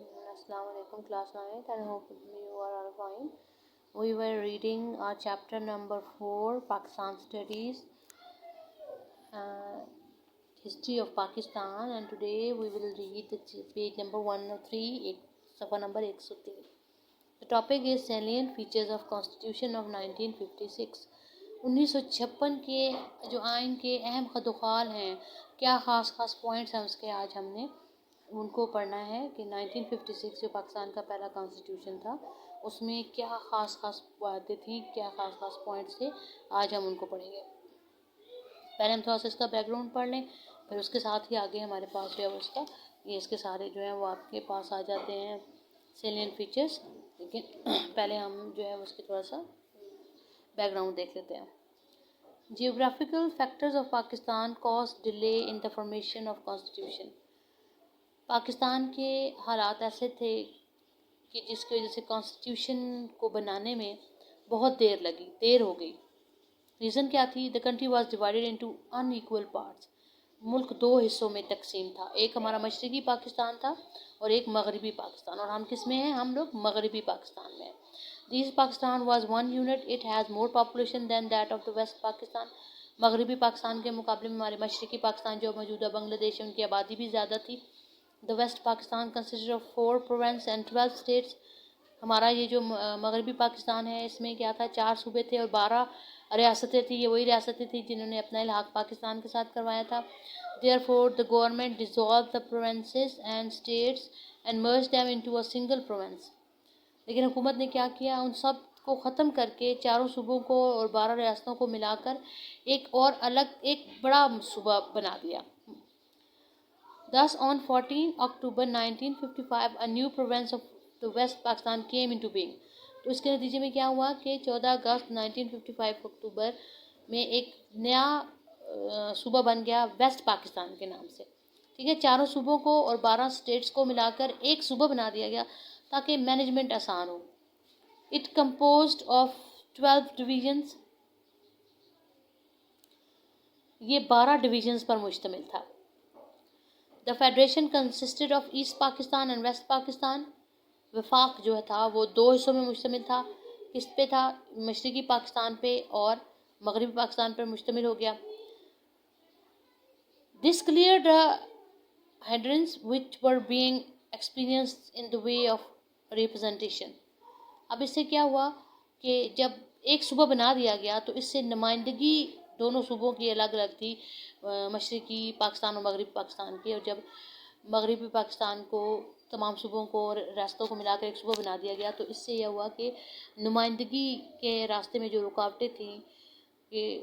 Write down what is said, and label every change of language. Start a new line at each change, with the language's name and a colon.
Urdu: السلام علیکم
English: class 9th and hope you are all fine. We were reading our chapter number 4 Pakistan Studies, History of Pakistan, and today we will read the page number 103, safa number 103. The topic is salient features of Constitution of 1956.
Urdu: 1956 کے جو آئین کے اہم خدوخال ہیں، کیا خاص points ہیں اس کے آج ہم نے ان کو پڑھنا ہے کہ 1956 جو پاکستان کا پہلا کانسٹیٹیوشن تھا اس میں کیا خاص باتیں تھیں، کیا خاص پوائنٹس تھے، آج ہم ان کو پڑھیں گے. پہلے ہم تھوڑا سا اس کا بیک گراؤنڈ پڑھ لیں، پھر اس کے ساتھ ہی آگے ہمارے پاس جو ہے اس کا اس کے سارے جو ہیں وہ آپ کے پاس آ جاتے ہیں سیلینٹ فیچرز. لیکن پہلے ہم جو ہے اس کے تھوڑا سا بیک گراؤنڈ دیکھ لیتے ہیں.
English: Geographical factors of Pakistan cause delay in the formation of constitution.
Urdu: Pakistan کے حالات ایسے تھے کہ جس کی وجہ سے کانسٹیٹیوشن کو بنانے میں بہت دیر ہو گئی. ریزن کیا تھی؟
English: The country was divided into unequal parts.
Urdu: ملک دو حصوں میں تقسیم تھا، ایک ہمارا مشرقی پاکستان تھا اور ایک مغربی پاکستان. اور ہم کس میں ہیں؟ ہم لوگ مغربی پاکستان میں ہیں.
English: East Pakistan was one unit. It has more population than that of the West Pakistan.
Urdu: مغربی پاکستان کے مقابلے میں ہمارے مشرقی پاکستان جو موجودہ بنگلہ دیش ہے ان کی آبادی بھی زیادہ تھی.
English: The West Pakistan consisted of 4 provinces and 12 states.
Urdu: ہمارا یہ جو مغربی پاکستان ہے اس میں کیا تھا؟ 4 صوبے تھے اور 12 ریاستیں تھیں. یہ وہی ریاستیں تھیں جنہوں نے اپنا الحاق پاکستان کے ساتھ کروایا تھا.
English: Therefore, the government dissolved the provinces and states and merged them into a single province.
Urdu: لیکن حکومت نے کیا کیا؟ ان سب کو ختم کر کے 4 صوبوں کو اور 12 ریاستوں کو ملا کر ایک اور الگ ایک بڑا صوبہ بنا دیا.
English: Thus, on 14 October 1955, a new province of the West Pakistan came into being.
Urdu: تو اس کے نتیجے میں کیا ہوا کہ 14 اگست 1955 اکتوبر میں ایک نیا صوبہ بن گیا ویسٹ پاکستان کے نام سے. ٹھیک ہے، 4 صوبوں کو اور 12 اسٹیٹس کو ملا کر ایک صوبہ بنا دیا گیا تاکہ مینجمنٹ آسان ہو.
English: It composed of 12 divisions.
Urdu: یہ 12 ڈویژنز پر مشتمل تھا.
English: The federation consisted of East Pakistan and West Pakistan.
Urdu: وفاق جو تھا وہ 2 حصوں میں مشتمل تھا. کس پہ تھا؟ مشرقی پاکستان پہ اور مغربی پاکستان پر مشتمل ہو گیا.
English: This cleared the hindrances which were being experienced in the way of representation.
Urdu: اب اس سے کیا ہوا کہ جب ایک صوبہ بنا دیا گیا تو اس سے نمائندگی دونوں صوبوں کی الگ الگ تھی، مشرقی پاکستان اور مغربی پاکستان کی. اور جب مغربی پاکستان کو تمام صوبوں کو اور ریاستوں کو ملا کر ایک صوبہ بنا دیا گیا تو اس سے یہ ہوا کہ نمائندگی کے راستے میں جو رکاوٹیں تھیں کہ